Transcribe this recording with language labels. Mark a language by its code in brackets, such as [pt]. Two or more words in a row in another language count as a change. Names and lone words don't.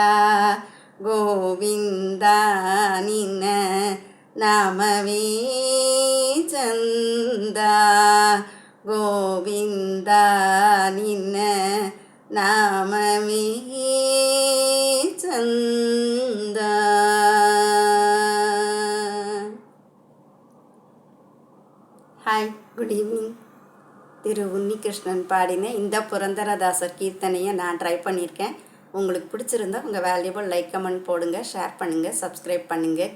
[kn] ಗೋವಿಂದ ನಿನ್ನೆ ನಾಮವೇ ಚಂದ. ಗೋವಿಂದ ನಿನ್ನೆ ನಾಮವೇ ಚಂದ. [en] Hi, good evening. [ta] திரு உன்னிகிருஷ்ணன் பாடின இந்த புரந்தரதாசர் கீர்த்தனையை நான் ட்ரை பண்ணியிருக்கேன். உங்களுக்கு பிடிச்சிருந்தா உங்கள் [en] valuable like comment [ta] போடுங்க, ஷேர் பண்ணுங்கள், சப்ஸ்கிரைப் பண்ணுங்கள்.